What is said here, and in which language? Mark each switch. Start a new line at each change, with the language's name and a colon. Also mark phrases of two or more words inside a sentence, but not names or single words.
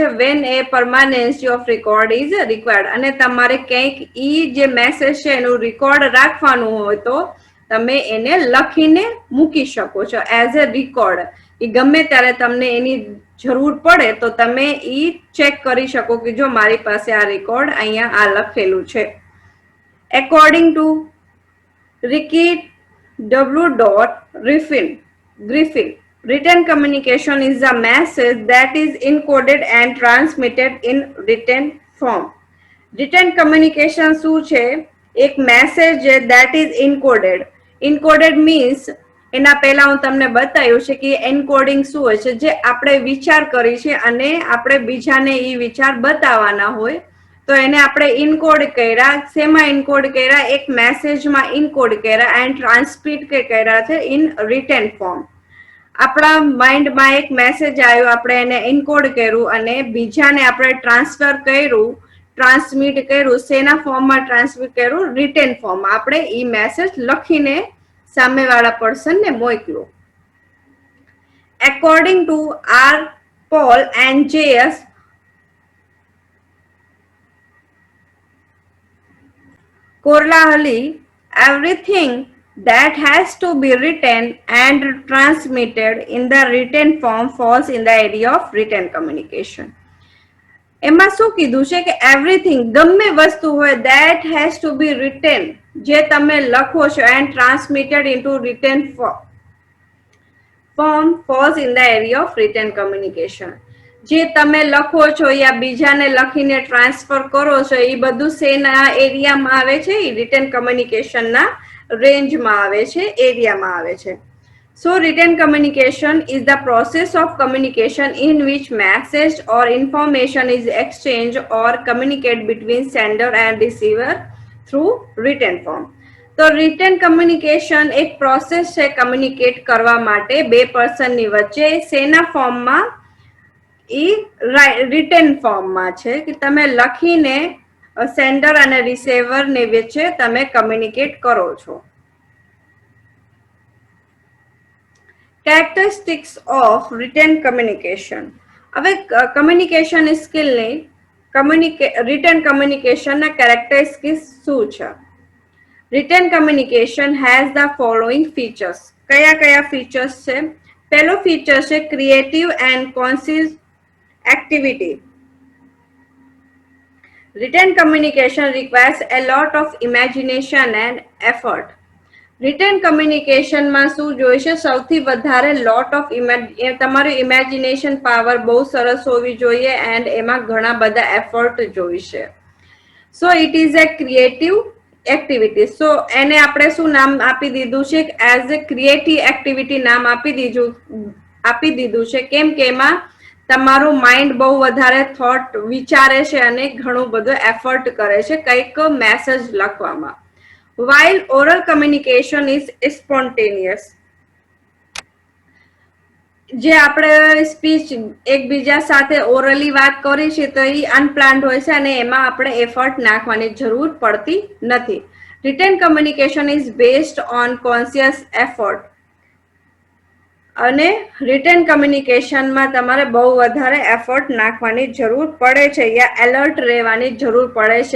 English: when a permanency of record is required.
Gujarati: અને તમારે કંઈક ઈ જે મેસેજ છે એનું રેકોર્ડ રાખવાનું હોય તો તમે એને લખીને મૂકી શકો છો
English: as a record.
Gujarati: એ ગમે ત્યારે તમને એની જરૂર પડે તો તમે ઈ ચેક કરી શકો કે જો મારી પાસે આ રેકોર્ડ અહીંયા આ લખેલું છે.
English: according to Ricky Griffin, written communication is a message that is encoded and transmitted in written form. Written communication
Gujarati: શું છે? એક મેસેજ
English: that is encoded. Encoded means
Gujarati: એના પહેલા હું તમને બતાવ્યું છે કે એન્કોડિંગ શું હોય છે? જે આપણે વિચાર કરી છે અને આપણે બીજાને એ વિચાર બતાવવાના હોય તો એને આપણે ઇનકોડ કર્યા. શેમાં ઇનકોડ કર્યા? એક મેસેજમાં ઇનકોડ કર્યા
English: and transmit
Gujarati: કર્યા છે
English: in written form.
Gujarati: આપણા માઇન્ડમાં એક મેસેજ આવ્યો, આપણે એને એન્કોડ કર્યું અને બીજાને આપણે ટ્રાન્સફર કર્યું, ટ્રાન્સમિટ કર્યું. શેના ફોર્મમાં ટ્રાન્સમિટ કર્યું?
English: written form.
Gujarati: આપણે ઈ મેસેજ લખીને સામેવાળા પર્સનને મોકલ્યો.
English: According to R. Paul and J.S. Korlahali, everything that has to be written and transmitted in the written form falls in the area of written communication.
Gujarati: એમાં શું કીધું છે કે એવરીથિંગ, ગમે વસ્તુ હોય,
English: that has to be written,
Gujarati: જે તમે લખો છો,
English: and transmitted into written form falls in the area of written communication.
Gujarati: જે તમે લખો છો યા બીજાને લખીને ટ્રાન્સફર કરો છો, એ બધું શેના એરિયામાં આવે છે?
English: written communication
Gujarati: રેન્જમાં આવે છે, એરિયામાં આવે છે.
English: So written communication is the process of communication in which message or information is exchanged or communicated between sender and receiver through written form.
Gujarati: તો
English: written communication
Gujarati: એક પ્રોસેસ છે કમ્યુનિકેટ કરવા માટે બે પર્સનની વચ્ચે. શેના ફોર્મમાં? ઈ
English: written form
Gujarati: છે કે તમે લખીને સેન્ડર અને રિસીવરની વચ્ચે તમે કમ્યુનિકેટ કરો છો.
English: Characteristics of written communication.
Gujarati: હવે
English: communication skill written communication characteristics
Gujarati: શું છે?
English: Written communication has the following features.
Gujarati: કયા કયા ફીચર્સ છે? પહેલો ફીચર છે
English: creative and conscious activity. Written communication requires a lot of imagination and effort. written communication
Gujarati: શું જોઈશે? સૌથી વધારે
English: lot of
Gujarati: તમારું
English: imagination power
Gujarati: બહુ સરસ હોવી જોઈએ એન્ડ એમાં ઘણા બધા એફર્ટ જોઈશે.
English: so it is a creative activity.
Gujarati: સો એને આપણે શું નામ આપી દીધું છે?
English: as a creative activity
Gujarati: નામ આપી દીધું છે. કેમ કે એમાં તમારું માઇન્ડ બહુ વધારે થોટ વિચારે છે અને ઘણું બધું એફર્ટ કરે છે કંઈક મેસેજ લખવામાં.
English: While oral communication is spontaneous,
Gujarati: જે આપણે સ્પીચ એકબીજા સાથે ઓરલી વાત કરી છે તો એ અનપ્લાન્ડ હોય છે અને એમાં આપણે એફર્ટ નાખવાની જરૂર પડતી નથી.
English: written communication is based on conscious effort.
Gujarati: અને
English: written communication
Gujarati: તમારે બહુ વધારે એફર્ટ નાખવાની જરૂર પડે છે યા એલર્ટ રહેવાની જરૂર પડે છે.